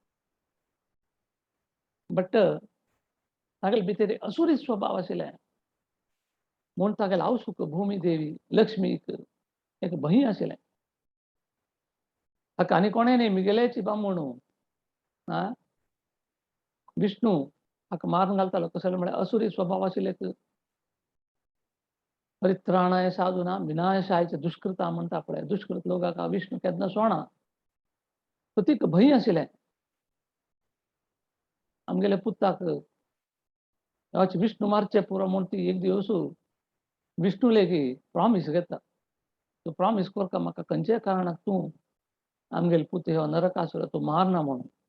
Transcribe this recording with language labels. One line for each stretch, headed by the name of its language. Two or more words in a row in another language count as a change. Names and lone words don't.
Konkani: बट तागेले भितर असुरी स्वभाव आशिल्ले म्हूण तागेले आवसूक भूमिदेवी लक्ष्मीक एक भंय आशिल्लें. हाका आनी कोणें न्ही मिगेलेची बामूण विष्णू हाका मारून घालतालो. कसले म्हळ्यार असुरी स्वभाव आशिल्लेक
Sanskrit: परित्राणाय साधूना विनाशायच दुष्कृता
Konkani: म्हणटा पळय. दुष्कृत लोकांक विष्णू केन्ना सोडना. सो तीक भंय आशिल्लें. आमगेल्या पुताक विष्णू मारचे पुरो म्हूण ती एक दिवस विष्णू लेगी प्रॉमिस घेता. तू प्रॉमिस कर का म्हाका खंयच्याय कारणाक तूं आमगेलो पूत ह्यो नरकासूर तूं मारना म्हणून.